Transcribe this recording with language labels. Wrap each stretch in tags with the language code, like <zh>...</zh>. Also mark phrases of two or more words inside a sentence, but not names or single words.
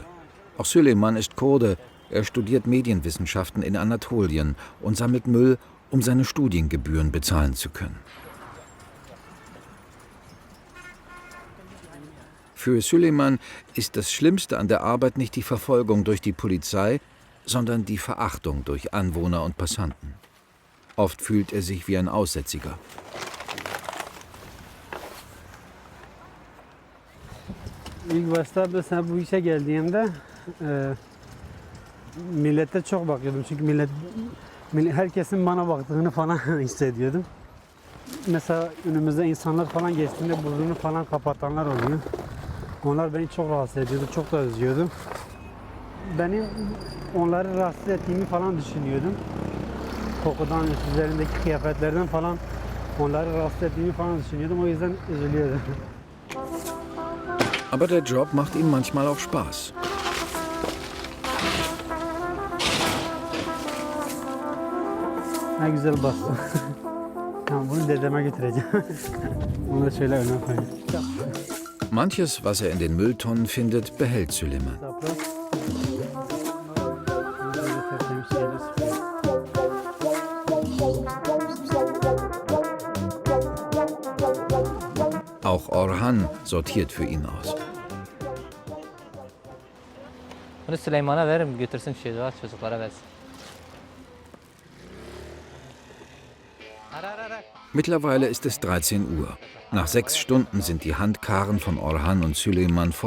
<de>Auch Süleyman ist Kurde. Er studiert Medienwissenschaften in Anatolien und sammelt Müll, um seine Studiengebühren bezahlen zu können. Für Süleyman ist das Schlimmste an der Arbeit nicht die Verfolgung durch die Polizei, sondern die Verachtung durch Anwohner und Passanten. Oft fühlt er sich wie ein Aussätziger.</de> <tr>İlk başta mesela bu işe geldiğimde millete çok bakıyordum çünkü herkesin bana baktığını falan hissediyordum. mesela önümüzde insanlar falan geçtiğinde burnunu falan kapatanlar oluyor. Onlar beni çok rahatsız ediyordu, çok da üzüyordu. Benim onları rahatsız ettiğimi falan düşünüyordum. Kokudan, üzerindeki kıyafetlerden falan onları rahatsız ettiğimi falan düşünüyordum. O yüzden üzülüyordum.</tr> <de>Aber der Job macht ihm manchmal auch Spaß.</de> <tr>Ne güzel bastı. Tamam, bunu dedeme götüreceğim. Bunu da şöyle öne koyayım.</tr> <de>Manches, was er in den Mülltonnen findet, behält Süleyman.</de> <tr>Zapla. Böyle tertemiz şeyler sıkıyor.</tr> <de>Auch Orhan sortiert für ihn aus.</de> <tr>Bunu Süleyman'a veririm götürsün çocuklara versin.</tr> <de>Mittlerweile ist es 13 Uhr. Nach 6 Stunden sind die Handkarren von Orhan und Süleyman voll.</de>